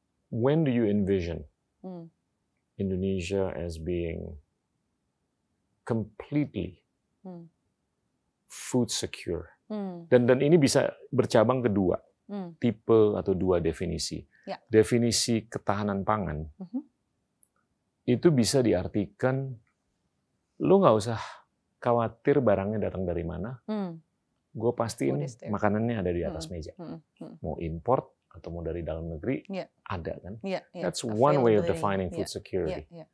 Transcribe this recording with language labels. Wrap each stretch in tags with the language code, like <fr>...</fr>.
<en>When do you envision Indonesia as being completely food secure?</en> <id>Dan ini bisa bercabang ke dua tipe atau dua definisi. Definisi ketahanan pangan itu bisa diartikan lo nggak usah khawatir barangnya datang dari mana. Gue pastiin makanannya ada di atas meja. Mau import atau mau dari dalam negeri, ada kan?</id> <en>That's one way of defining food security.</en>